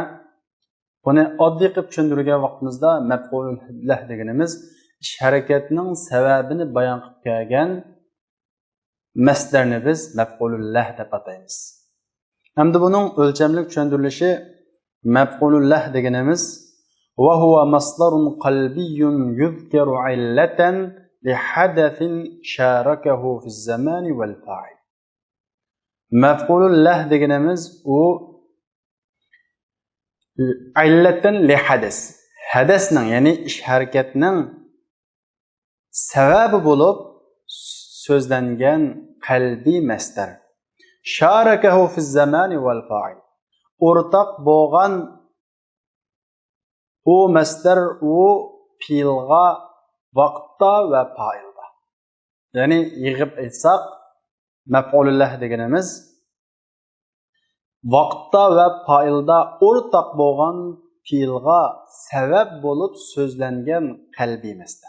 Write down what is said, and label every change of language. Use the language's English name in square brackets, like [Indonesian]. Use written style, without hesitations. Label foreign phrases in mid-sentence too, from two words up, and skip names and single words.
[Uzbek] Buni oddiy qilib tushuntirgan vaqtimizda [Arabic] مفعول له [Uzbek] deganimiz ish harakatining sababini bayon qilib kelgan masdarni biz [Arabic] مفعول له [Uzbek] deb ataymiz. Hamda buning o'lchamlik tushuntirilishi [Arabic] مفعول له deganimiz وهو مصدر قلبي يذكر علة لحدث شاركه في الزمان والفاعل. مفعول له deganimiz u علة لحدث. [Uzbek] Hadasning, ya'ni ish harakatining sababi bo'lib so'zlangan qalbiy masdar. [Arabic] شاركه في الزمان والفاعل. [Uzbek] O'rtaq bo'lgan u masdar u fe'lga, vaqtda va fa'ilda. Ya'ni yig'ib aytsak, [Arabic] مفعول له [Uzbek] deganimiz vaqtda va fa'ilda o'rtaq bo'lgan fe'lga sabab bo'lib so'zlangan qalbiy masdar.